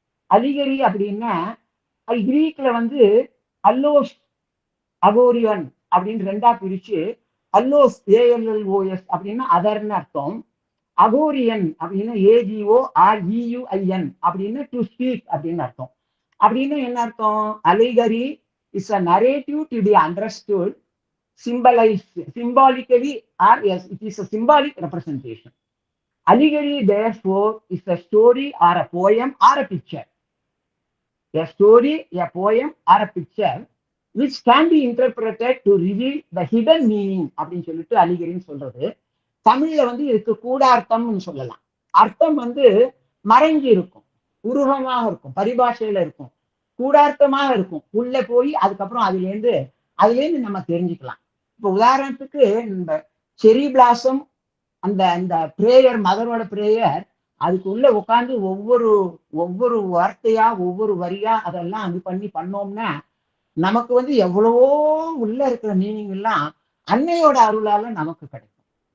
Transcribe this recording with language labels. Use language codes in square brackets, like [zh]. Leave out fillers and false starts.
[ta] Allegory அப்படின்னா அது கிரீக்ல வந்து அல்லோஸ் அகோரியன் அப்படின்னு 2ஆ பிரிச்சு அல்லோஸ் ALLOS அப்படின்னா அதர்னு அர்த்தம், அகோரியன் அப்படின்னா AGOREUIN அப்படின்னு டு ஸ்பீக் அப்படின்னு அர்த்தம். அப்படின்னு என்ன அர்த்தம்? Allegory is a narrative to be understood [en] symbolically, or yes, it is a symbolic representation. Allegory therefore is a story or a poem or a picture. A story, a poem or a picture which can be interpreted to reveal the hidden meaning [ta] அப்படின்னு சொல்லிட்டு அலிகரின்னு சொல்றது. தமிழ்ல வந்து இதுக்கு கூடார்த்தம்னு சொல்லலாம். அர்த்தம் வந்து மறைஞ்சு இருக்கும், உருவமாக இருக்கும், பரிபாஷையில இருக்கும், கூடார்த்தமாக இருக்கும், உள்ள போய் அதுக்கப்புறம் அதுலேருந்து நம்ம தெரிஞ்சுக்கலாம். இப்போ உதாரணத்துக்கு இந்த செரி பிளாசம் அந்த அந்த பிரேயர், மதரோட பிரேயர், அதுக்குள்ள உட்காந்து ஒவ்வொரு வார்த்தையா ஒவ்வொரு வரியா அதெல்லாம் இது பண்ணோம்னா நமக்கு வந்து எவ்வளவோ உள்ள இருக்கிற மீனிங் எல்லாம் அன்னையோட அருளால நமக்கு கிடைக்கும்.